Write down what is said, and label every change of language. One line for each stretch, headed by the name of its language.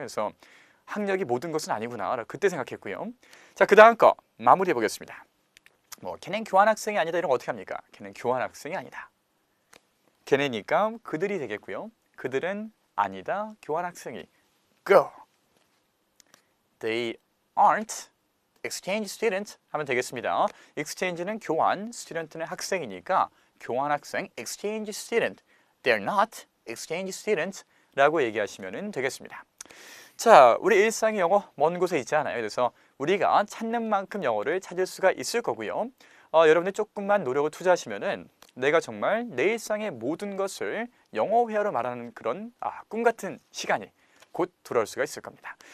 Korean: 그래서 학력이 모든 것은 아니구나 그때 생각했고요. 자, 그 다음 거 마무리해 보겠습니다. 걔는 교환학생이 아니다 이런 거 어떻게 합니까? 걔는 교환학생이 아니다. 걔네니까 그들이 되겠고요. 그들은 아니다, 교환학생이.
English: Go. They aren't exchange student
Korean: 하면 되겠습니다. exchange는 교환, student는 학생이니까 교환학생
English: exchange student. They're not exchange student
Korean: 라고 얘기하시면 되겠습니다. 자, 우리 일상의 영어 먼 곳에 있지 않아요. 그래서 우리가 찾는 만큼 영어를 찾을 수가 있을 거고요. 여러분들 조금만 노력을 투자하시면은 내가 정말 내 일상의 모든 것을 영어 회화로 말하는 그런 꿈같은 시간이 곧 돌아올 수가 있을 겁니다.